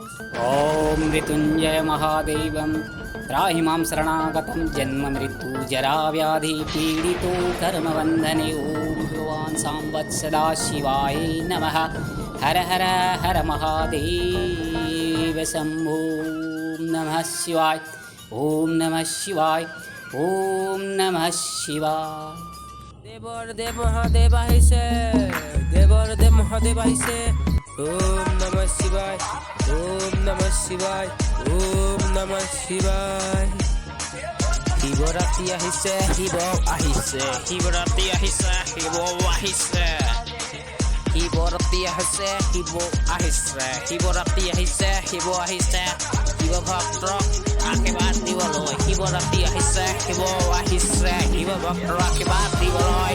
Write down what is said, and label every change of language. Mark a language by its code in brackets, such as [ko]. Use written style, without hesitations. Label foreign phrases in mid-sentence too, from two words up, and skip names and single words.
[sa] ॐ मृत्युञ्जय महादेवं त्राहि मां शरणागतं जन्ममृत्युजराव्याधिपीडितो कर्मबन्धने ॐ भगवान् सांबत् सदा शिवाय नमः। हर हर हर महादेव शम्भो नमः शिवाय। ॐ नमः शिवाय। ॐ नमः शिवाय। [as] দেবর দেব মহাদেব আহিছে, দেবর দেব মহাদেব আহিছে। [sa] ওম নমঃ শিবায়, ওম নমঃ শিবায়, ওম নমঃ শিবায়। [as] শিৱৰাত্ৰি আহিছে, শিৱ আহিছে, শিৱৰাত্ৰি আহিছে, শিৱ আহিছে। শিৱৰাত্ৰি আহিছে, শিৱ আহিছে, শিৱৰাত্ৰি আহিছে, শিৱ আহিছে। শিৱ ভক্তক আশীৰ্বাদ দিবলৈ শিৱৰাত্ৰি আহিছে, শিৱ আহিছে, শিৱ ভক্তৰ আশীৰ্বাদ দিবলৈ।